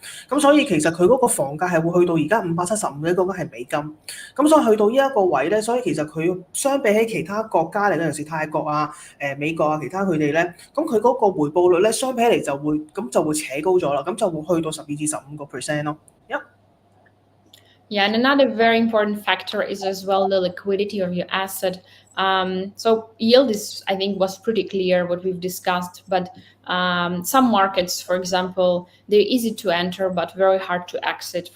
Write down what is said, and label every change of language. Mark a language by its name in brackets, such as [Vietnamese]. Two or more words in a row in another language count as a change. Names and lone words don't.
[Cantonese] 咁所以其實佢嗰個房價係會去到而家575咧，嗰個係美金。咁所以去到呢一個位咧，所以其實佢相比起其他國家嚟嗰陣時，泰國啊、美國啊其他佢哋咧，咁佢嗰個回報率咧相比起嚟就會扯高咗啦，咁就會去到12至15% 咯。 [English] Yeah, and another very important factor is as well the liquidity of your asset. So yield is, I think, was pretty clear what we've discussed, but some markets, for example, they're easy to enter, but very hard to exit.